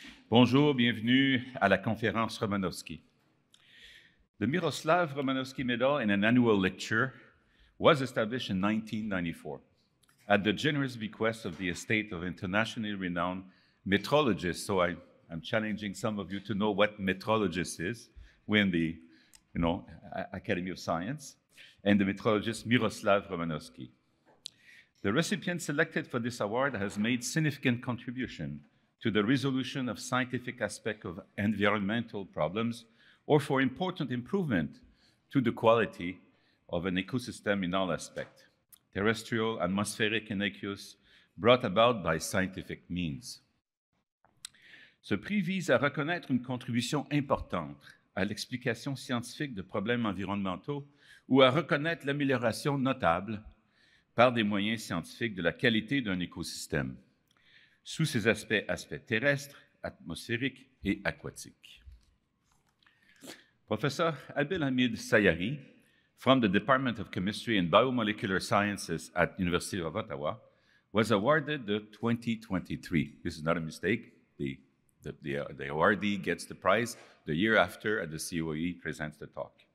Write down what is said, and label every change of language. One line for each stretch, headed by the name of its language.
French: Bonjour, bienvenue à la Conférence Romanowski.
English: The Miroslav Romanowski Medal in an annual lecture was established in 1994 at the generous bequest of the estate of internationally renowned metrologists. So I'm challenging some of you to know what metrologist is. We're in the Academy of Science. And the metrologist Miroslav Romanowski. The recipient selected for this award has made significant contribution to the resolution of scientific aspects of environmental problems or for important improvement to the quality of an ecosystem in all aspects, terrestrial, atmospheric, and aqueous, brought about by scientific means.
French: Ce prix vise à reconnaître une contribution importante à l'explication scientifique de problèmes environnementaux ou à reconnaître l'amélioration notable par des moyens scientifiques de la qualité d'un écosystème, sous ses aspects terrestres, atmosphériques et aquatiques.
English: Professor Abdelhamid Sayari, from the Department of Chemistry and Biomolecular Sciences at University of Ottawa, was awarded the 2023. This is not a mistake. The awardee gets the prize the year after at the COE presents the talk.